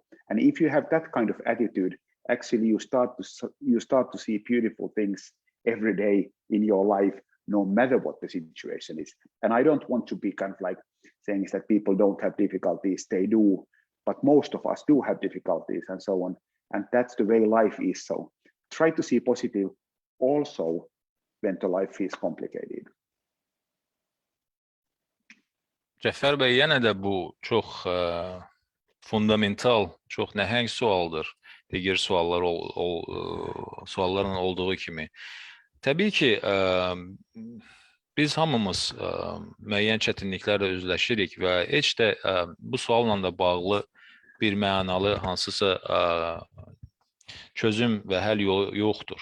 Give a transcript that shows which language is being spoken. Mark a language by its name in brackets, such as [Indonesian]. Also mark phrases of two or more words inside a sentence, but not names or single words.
[English] And if you have that kind of attitude, actually you start to see beautiful things every day in your life, no matter what the situation is. And I don't want to be kind of like saying that people don't have difficulties, they do, but most of us do have difficulties and so on. And that's the way life is. So try to see positive also when the life is complicated. [Azerbaijani] Cəfər bəy, yenə də bu çox fundamental, çox nəhəng sualdır. Digər sualların olduğu kimi. Təbii ki, biz hamımız müəyyən çətinliklərlə üzləşirik və heç də bu sualla da bağlı bir mənalı hansısa çözüm və həll yolu yoxdur.